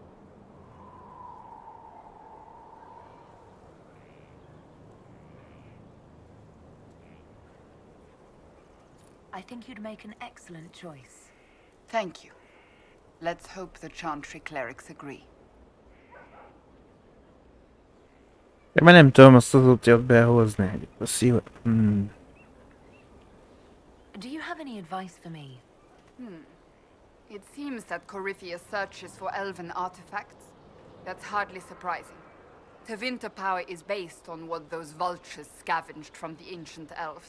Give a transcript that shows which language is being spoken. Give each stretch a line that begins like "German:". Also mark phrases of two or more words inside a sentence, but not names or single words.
English: I think you'd make an excellent choice. Thank you. Let's hope the Chantry clerics agree.
Hungarian: De már nem tudom azt az útját behozni. A szív...
English: Do you have any advice for me? It seems that Corypheus searches for elven artifacts. That's hardly surprising. Tevinter power is based on what those vultures scavenged from the ancient elves.